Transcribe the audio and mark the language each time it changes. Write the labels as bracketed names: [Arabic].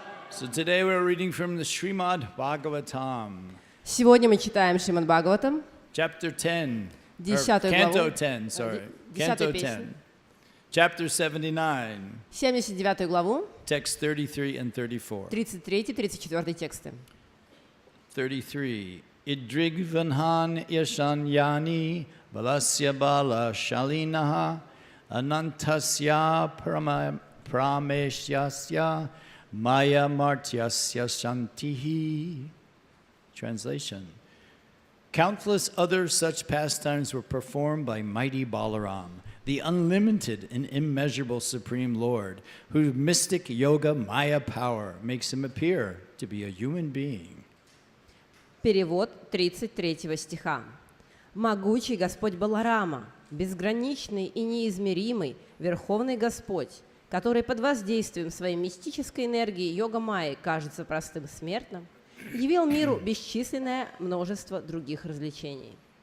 [English] So today we're reading from the Shrimad Bhagavatam, [Russian] Сегодня мы читаем Шримад Бхагаватам, [English] chapter 10, or 10 canto [Russian] главу, [English] 10, sorry, 10 canto [Russian] песню. [English] 10, chapter 79, [Russian] 79 главу, [English] text 33 and 34. [Russian] 33-34 тексты. [Sanskrit] 33. Idrigvanhan yashanyani balasya bala shalinaha anantasya prameshyasya maya martyasya shantihi. [English] Translation. Countless other such pastimes were performed by mighty Balaram, the unlimited and immeasurable Supreme Lord, whose mystic yoga Maya power makes him appear to be a human being. [Russian] Перевод 33 стиха. «Могучий Господь Баларама, безграничный и неизмеримый Верховный Господь, который под воздействием своей мистической энергии йога-майи кажется простым смертным, явил миру бесчисленное множество других развлечений».